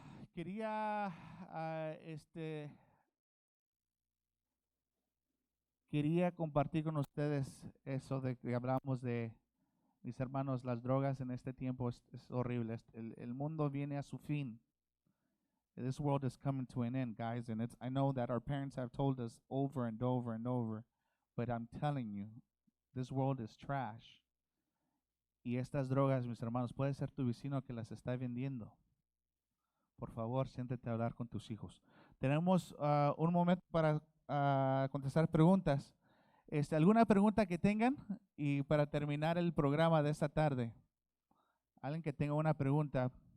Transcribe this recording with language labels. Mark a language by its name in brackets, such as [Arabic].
[Spanish] Quería quería compartir con ustedes eso de que hablamos de, mis hermanos, las drogas en este tiempo es horrible. El mundo viene a su fin. [English] This world is coming to an end, guys, and I know that our parents have told us over and over and over, but I'm telling you, this world is trash. [Spanish] Y estas drogas, mis hermanos, puede ser tu vecino que las está vendiendo. Por favor, siéntete a hablar con tus hijos. Tenemos un momento para contestar preguntas. ¿Alguna pregunta que tengan? Y para terminar el programa de esta tarde, alguien que tenga una pregunta.